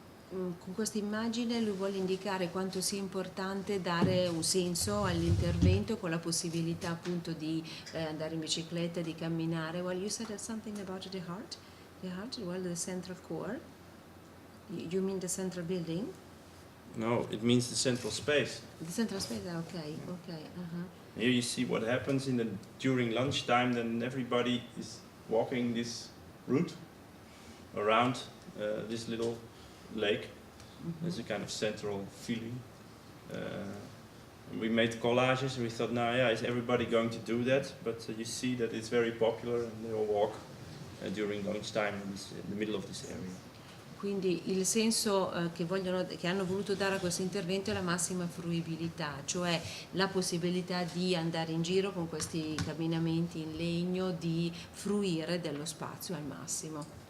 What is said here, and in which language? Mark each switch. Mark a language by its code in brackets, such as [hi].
[it] Con questa immagine lui vuole indicare quanto sia importante dare un senso all'intervento, con la possibilità appunto di andare in bicicletta, di camminare. [en] Well, you said something about the heart, well, the central core. You mean the central building? No, it means the central space. The central space, okay. Here you see what happens during lunchtime. Then everybody is walking this route around this little lake. There's a kind of central feeling. We made collages and we thought, now, yeah, is everybody going to do that? But you see that it's very popular and they all walk during lunchtime in the middle of this area. [it] Quindi il senso che hanno voluto dare a questo intervento è la massima fruibilità, cioè la possibilità di andare in giro con questi camminamenti in legno, di fruire dello spazio al massimo.